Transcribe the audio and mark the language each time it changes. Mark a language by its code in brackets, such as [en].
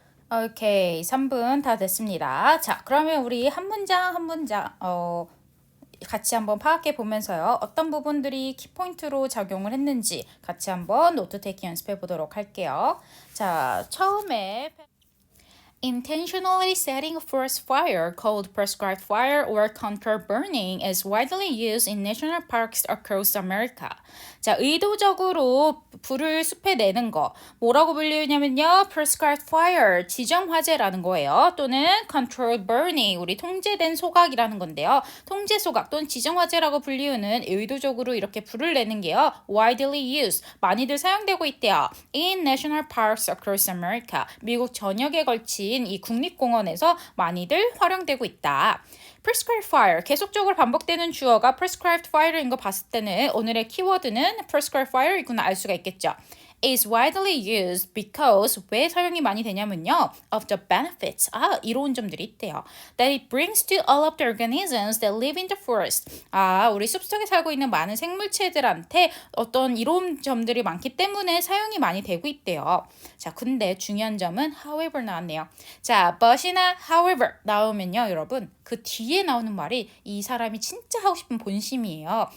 [ko] 오케이, 3분 다 됐습니다. 자, 그러면 우리 한 문장 한 문장 같이 한번 파악해 보면서요. 어떤 부분들이 키포인트로 작용을 했는지 같이 한번 노트 테이킹 연습해 보도록 할게요. 자, 처음에 [en] intentionally setting a forest fire, called prescribed fire or controlled burning, is widely used in national parks across America. [ko] 자, 의도적으로 불을 숲에 내는 거 뭐라고 불리냐면요, prescribed fire, 지정 화재라는 거예요. 또는 controlled burning, 우리 통제된 소각이라는 건데요. 통제 소각 또는 지정 화재라고 불리우는 의도적으로 이렇게 불을 내는 게요, widely used, 많이들 사용되고 있대요. [en] in national parks across America, [ko] 미국 전역에 걸친 이 국립공원에서 많이들 활용되고 있다. prescribed fire, 계속적으로 반복되는 주어가 prescribed fire인 거 봤을 때는 오늘의 키워드는 prescribed fire이구나 알 수가 있겠죠. [en] is widely used because [ko] 왜 사용이 많이 되냐면요, of the benefits, 이로운 점들이 있대요. [en] that it brings to all of the organisms that live in the forest. [ko] 우리 숲속에 살고 있는 많은 생물체들한테 어떤 이로운 점들이 많기 때문에 사용이 많이 되고 있대요. 자, 근데 중요한 점은 however 나왔네요. 자, but이나 however 나오면요, 여러분 그 뒤에 나오는 말이 이 사람이 진짜 하고 싶은 본심이에요.